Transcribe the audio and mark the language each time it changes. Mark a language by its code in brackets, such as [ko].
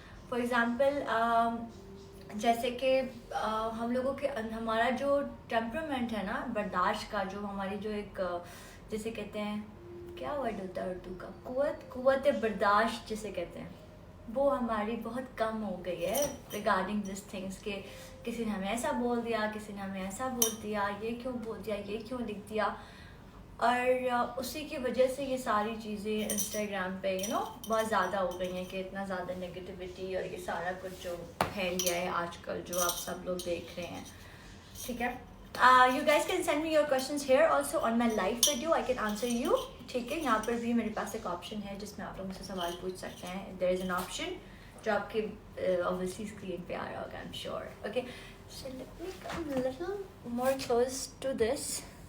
[hi] For example जैसे कि हम लोगों के हमारा जो टेम्परामेंट है ना, बर्दाश्त का, जो हमारी जो एक जैसे कहते हैं, क्या वर्ड होता है उर्दू का, कुव्वत बर्दाश्त जिसे कहते हैं, वो हमारी बहुत कम हो गई है [en] regarding this things [hi] के किसी ने हमें ऐसा बोल दिया, किसी ने हमें ऐसा बोल दिया, ये क्यों बोल दिया, ये क्यों लिख दिया. और उसी की वजह से ये सारी चीज़ें इंस्टाग्राम पे बहुत ज़्यादा हो गई हैं कि इतना ज़्यादा नेगेटिविटी और ये सारा कुछ जो फैल गया है आजकल, जो आप सब लोग देख रहे हैं. ठीक है, [en] you guys can send me your questions here also on my live video. I can answer you. [hi] ठीक है, यहाँ पर भी मेरे पास एक ऑप्शन है जिसमें आप लोग मुझसे सवाल पूछ सकते हैं. [en] There is an option [hi] जो आपके obviously स्क्रीन पे आ रहा होगा, [en] I'm sure. Okay, so let me come a little more close to this.